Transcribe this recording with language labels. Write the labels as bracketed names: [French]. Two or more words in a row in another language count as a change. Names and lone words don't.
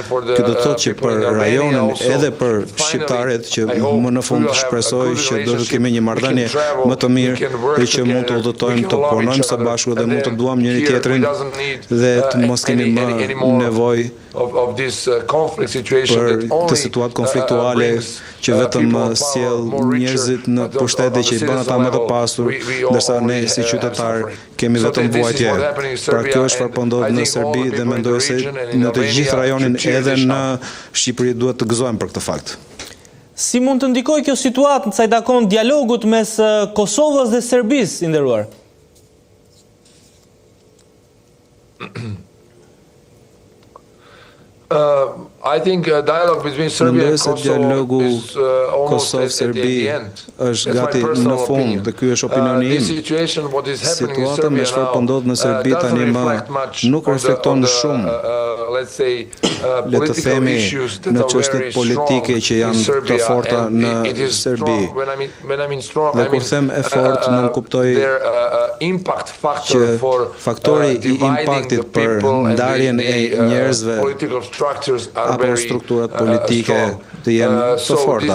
[Albanian] Kjo do të thotë që për rajonin edhe për shqiptarët që më në fund shpresoj që do të kemi një marrëdhënie më të mirë dhe që mund të udhëtojmë, të punojmë së bashku dhe mund të duam njëri tjetrin dhe të mos kemi më nevojë për të situatë konfliktuale që vetëm sjell njerëzit në pushtete që i bën ata më të pasur, ndërsa ne si qytetar kemi vetëm vuajtje. Pra kjo është çfarë po ndodh në Serbi dhe mendoj se në të gjithë rajonin edhe në Shqipëri duhet të gëzohemi për këtë fakt. Si mund të ndikojë kjo situatë sa i takon dialogut mes Kosovës dhe Serbisë, i nderuar? [English] I think dialogue between Serbia and Kosovo is almost at the end. [Albanian] Është gati në fund dhe ky është opinioni im. Situata me çfarë po ndodh në Serbi tani nuk reflekton shumë, le të themi, në çështjet politike që janë të forta në Serbi. Dhe kur them e fortë, nuk kuptoj që faktori i impaktit për ndarjen e njerëzve apo strukturat politike të jenë të forta.